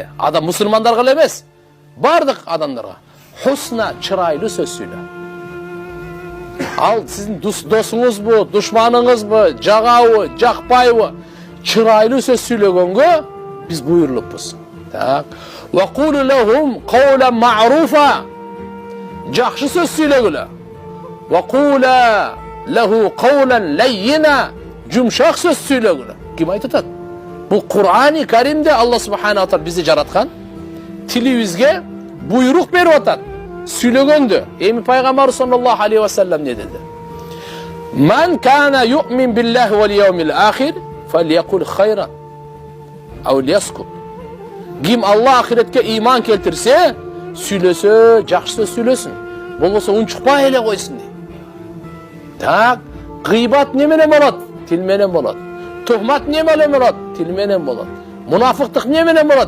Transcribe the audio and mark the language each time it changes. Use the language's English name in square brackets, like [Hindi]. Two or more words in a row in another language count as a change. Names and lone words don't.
[Kyrgyz] Адам мусулмандарга эле эмес, бардык адамдарга. Хусна, чырайлуу сөз сүйлө. Ал сиздин досуңузбу, душманыңызбу, жагабы, жакпайбы, чырайлуу сөз сүйлөгөнгө биз буйрулуппуз. [Arabic] Так. وقولوا لهم قولا معروفا. [Kyrgyz] Жакшы сөз сүйлөгүлө. [Arabic] وقولا له قولا لينا. [Kyrgyz] Жумшак сөз сүйлөгүлө. Ким айтат? Бул Кур'ани Каримде [Arabic] الله سبحانه وتعالى [Kyrgyz] бизди жараткан. Тилибизге буйрук берип атат. Сүйлөгөндө эми пайгамбар [Arabic] صلى الله عليه وسلم [Kyrgyz] не деди? [Arabic] من كان يؤمن بالله واليوم الآخر فليقل خيرا أو ليسكت. [Kyrgyz] Ким Алла ахиретке иман келтирсе, сүйлөсө, жакшы сөз сүйлөсүн. Болбосо унчукпай эле койсун дейт. Так, гыйбат не менен болот? Тил менен болот. Тухмат не менен болот? Тил менен болот. Мунафыктык не менен болот?